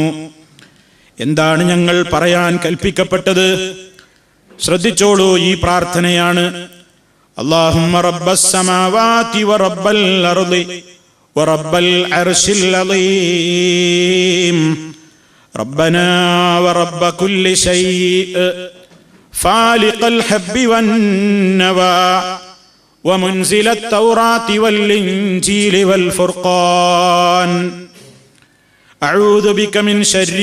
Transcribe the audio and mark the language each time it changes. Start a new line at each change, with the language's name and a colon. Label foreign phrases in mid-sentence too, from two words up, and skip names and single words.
Malayalam: എന്താണ് ഞങ്ങൾ പറയാൻ കൽപ്പിക്കപ്പെട്ടത്? ശ്രദ്ധിച്ചോളൂ, ഈ പ്രാർത്ഥനയാണ്.
Arabic: اللهم رب السماوات ورب الأرض ورب العرش العظيم ربنا ورب كل شيء فالق الحب والنوى ومنزل التوراة والإنجيل والفرقان أعوذ بك من شر